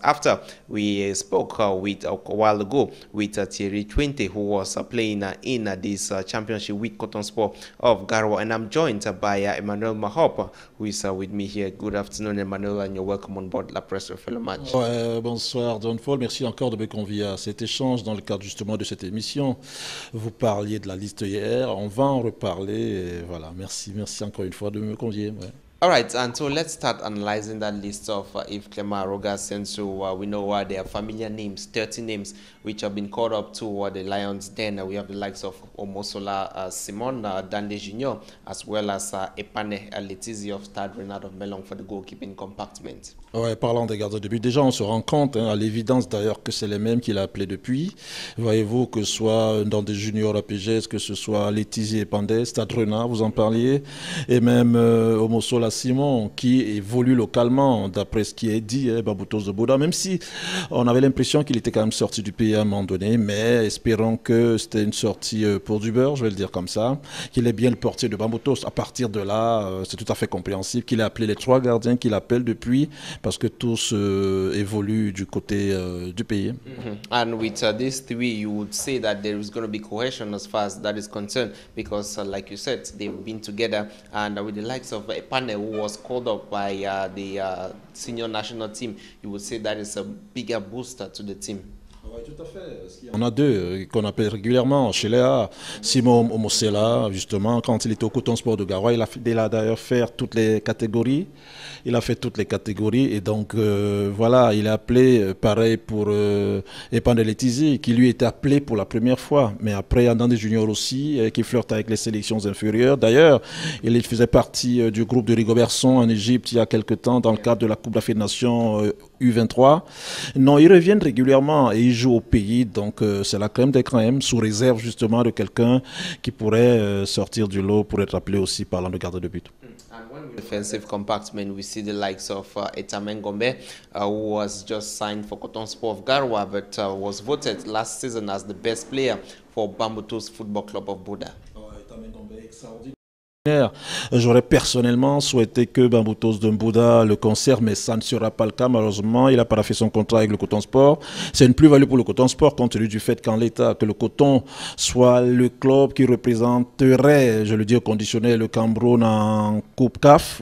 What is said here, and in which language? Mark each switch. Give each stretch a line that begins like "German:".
English: After we spoke with a while ago with Thierry Twente, who was playing in this championship with Cotton Sport of Garoua, and I'm joined by Emmanuel Mahop, who is with me here. Good afternoon, Emmanuel, and you're welcome on board La Presse Fellow Match.
French: Bonsoir, John Paul. Merci encore de me convier à cet échange dans le cadre justement de cette émission. Vous parliez de la liste hier, on va en reparler. Et voilà, merci encore une fois de me convier. Ouais.
English: All right, and so let's start analyzing that list of Yves Clément Aroga Asensio. We know there are familiar names, 30 names, which have been called up to the Lions Den. We have the likes of Omosola Simon, Dande Junior, as well as Epane Letizi of Stade Renard of Melong for the goalkeeping compartment.
French: Ouais, parlant des gardiens de but, déjà on se rend compte, à l'évidence d'ailleurs, que c'est les mêmes qu'il a appelés depuis. Voyez-vous, que ce soit dans des juniors APGS, que ce soit Letizi et Pandé, Stade Renard, vous en parliez, et même Omosola Simon, qui évolue localement, d'après ce qui est dit, Bamboutos de Bouddha, même si on avait l'impression qu'il était quand même sorti du pays à un moment donné, mais espérons que c'était une sortie pour du beurre, je vais le dire comme ça, qu'il est bien le portier de Bamboutos. À partir de là, c'est tout à fait compréhensible qu'il ait appelé les 3 gardiens qu'il appelle depuis, parce que tous évoluent du côté du pays.
English: And with these 3, you would say that there is going to be cohesion as far as that is concerned, because like you said, they've been together, and with the likes of Epane, who was called up by the senior national team, you would say that is a bigger booster to the team.
French: Oui, tout à fait. On a 2 qu'on appelle régulièrement chez Léa. Simon Omosela, justement, quand il était au Coton Sport de Garoua, il a d'ailleurs fait toutes les catégories. Il a fait toutes les catégories et donc voilà, il est appelé, pareil pour Epane Letizi, qui lui était appelé pour la première fois. Mais après, il y en a des juniors aussi qui flirtent avec les sélections inférieures. D'ailleurs, il faisait partie du groupe de Rigobertson en Égypte il y a quelques temps dans le cadre de la Coupe d'Afrique des Nations U23. Non, ils reviennent régulièrement et ils jouent au pays, donc c'est la crème des crèmes, sous réserve justement de quelqu'un qui pourrait sortir du lot pour être appelé aussi parlant de gardien de but.
English: And when we defensive compartment, we see the likes of Etamen Gombe, who was just signed for Coton Sport of Garoua, but was voted last season as the best player for Bamboutos Football Club of Buda.
French: J'aurais personnellement souhaité que Bamboutos de Mbouda le conserve, mais ça ne sera pas le cas malheureusement. Il n'a pas fait son contrat avec le Coton Sport. C'est une plus-value pour le Coton Sport compte tenu du fait qu'en l'état, que le Coton soit le club qui représenterait, je le dis au conditionnel, le Cameroun en Coupe CAF.